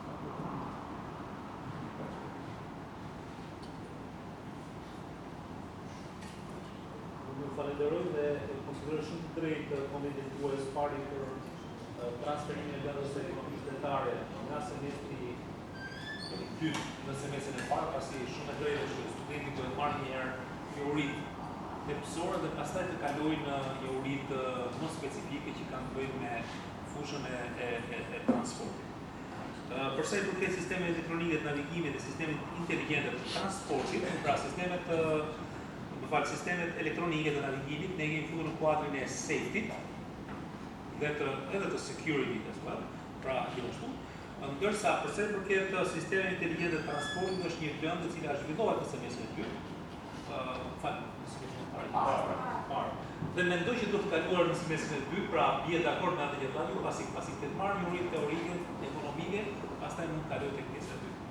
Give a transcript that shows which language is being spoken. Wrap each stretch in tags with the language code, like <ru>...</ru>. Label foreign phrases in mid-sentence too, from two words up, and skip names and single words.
<sq>Ju falenderoj dhe konsideroj shumë të drejtë komentin tuaj së pari për transferimin e lëndës ekonomisë detare nga semestri në semestrin e parë, pasi shumë e drejtë që studenti duhet marrë një herë teoritë tepësore dhe pastaj të kalojnë në teoritë më specifike që kanë të bëjnë me fushën e transportit. Përsa i përket sistemeve elektronike të navigimit dhe sistemet inteligjente të transportit, pra sistemet elektronike të navigimit, ne kemi futur në kuadrin e safety dhe edhe të</sq> <en>security as well,</en> <sq>pra gjithashtu. Ndërsa përsa i përket sistemeve inteligjente të transportit është një lëndë e cila zhvillohet në semestrin e dytë. Dhe mendoj që do të kaluar në semestrin e dytë, pra bie dakord me atë që thonë ju, pasi të marrë një uritë teorike, ekonomike, pastaj mund të kaloj tek pjesa e dytë.</sq>